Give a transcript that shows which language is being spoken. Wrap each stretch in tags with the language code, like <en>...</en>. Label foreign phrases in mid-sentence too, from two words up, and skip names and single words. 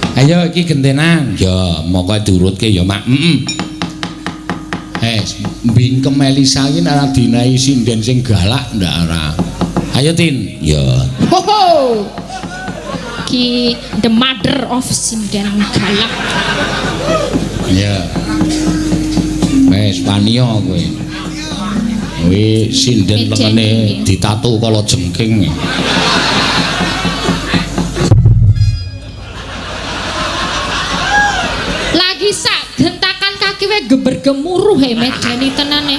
<jv>Ayo iki gentenan. Ya, moko diurutke ya, Mak. Bingkem Elisa iki ora dinahi sinden sing galak ndak ora. Ayo Tin. Ya. Ho ho. Ki</jv> <en>the mother of</en> <jv>sinden galak. Ya. Wes paniyo kowe. Kowe sinden lengene ditato kala jengking. Lagi sak gentakan kaki wae geber-gemuruh medeni tenane.</jv>